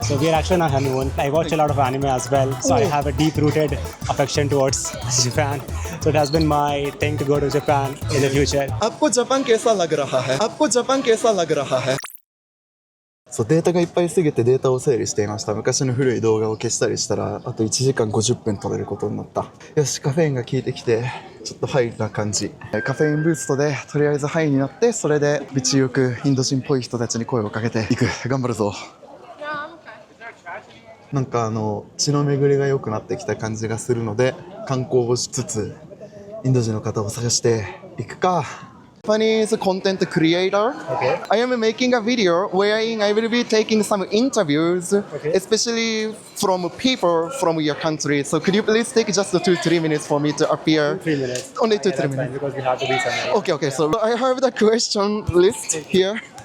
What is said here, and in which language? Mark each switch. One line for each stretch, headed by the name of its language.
English: So we are actually on a honeymoon. I watch a lot of anime as well, so I have a deep-rooted affection towards Japan. So it has been my thing to go to Japan in the future.
Hindi: आपको Japan कैसा लग रहा है? आपको Japan कैसा लग रहा है?
Japanese: そう、データがいっぱいすぎてデータを整理していました。昔の古い動画を消したりしたらあと1時間50分取れることになった。よし、カフェインが効いてきてちょっとハイな感じ。カフェインブーストでとりあえずハイになって、それで道行くインド人っぽい人たちに声をかけていく。頑張るぞ。なんか血の巡りが良くなってきた感じがするので、観光をしつつインド人の方を探していくか。
English: Japanese content creator. Okay. I am making a video wherein I will be taking some interviews, Okay. especially from people from your country. So could you please take just 2-3 minutes for me to appear? 3 minutes. Only 2-3 That's fine, minutes. because we have to be somewhere. Okay. So I have the question list here.